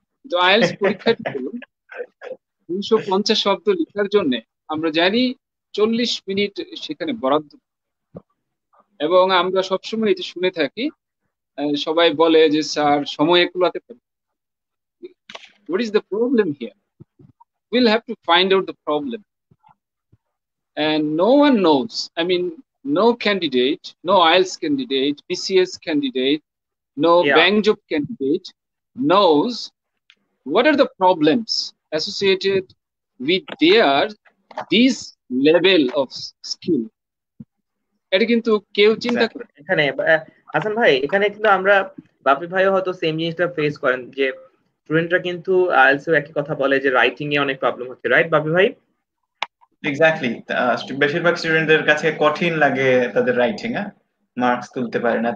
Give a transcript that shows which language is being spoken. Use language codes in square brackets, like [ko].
[bn] তো আইএলটিএস পরীক্ষাটি হলো 250 শব্দ লেখার জন্য আমরা জানি 40 মিনিট সেখানে বরাদ্দ, এবং আমরা সবসময় এটা শুনে থাকি, সবাই বলে যে স্যার সময়ে কুলাতে পারি। [en] What is the problem here? We'll have to find out the problem. And no one knows. I mean, no candidate, no IELTS candidate, BCS candidate, no bank job candidate knows what are the problems associated with this level of skill. [bn] এটা কিন্তু কেউ চিন্তা করে এখানে হাসান ভাই, এখানে কিন্তু আমরা বাপি ভাইও হয়তো সেম জিনিসটা ফেস করেন, যে স্টুডেন্টরা কিন্তু আইএলটিএস একই কথা বলে যে রাইটিং এ অনেক প্রবলেম হচ্ছে, রাইট বাপি ভাই? এক্স্যাক্টলি, বেশিরভাগ স্টুডেন্টদের কাছে কঠিন লাগে তাদের রাইটিং, মার্কস তুলতে পারে না।